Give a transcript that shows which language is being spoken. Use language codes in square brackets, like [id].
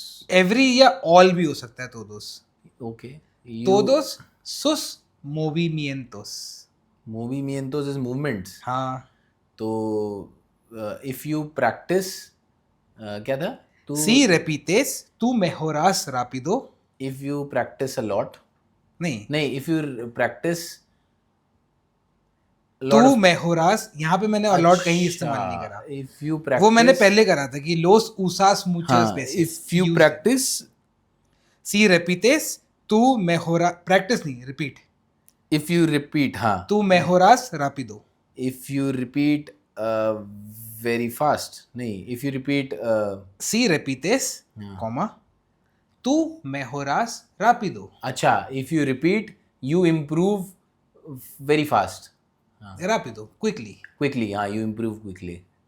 [hi] Every या all भी हो सकता है todos. [en] Okay. [es] Todos sus movimientos. [en] Movimientos is movements. [hi] हाँ. [en] तो if you practice, [hi] क्या था? [es] तू Si repites, tú mejoras rápido. [en] if you practice a lot. [hi] नहीं. [en] if you practice a [es] तू [en] lot of. [hi] mejoras, यहाँ पे मैंने अलॉट कहीं इस्तेमाल नहीं अच्छा, करा. [en] if you practice. [hi] वो मैंने पहले करा था कि [es] los usas muchas [hi] हाँ, [es] veces. [en] if you practice. [es] Si repites, tú mejoras. [en] Practice [hi] नहीं, [en] repeat. If you repeat, [hi] हाँ. [es] Tú mejoras rápido. [en] If you repeat very fast. [hi] नहीं, [en] if you repeat. [es] Si repites, comma, tú mejoras rápido. [hi] अच्छा, [en] if you repeat, you improve very fast. [es] Rápido, [en] quickly. Quickly, [hi] हाँ, [en] you improve quickly.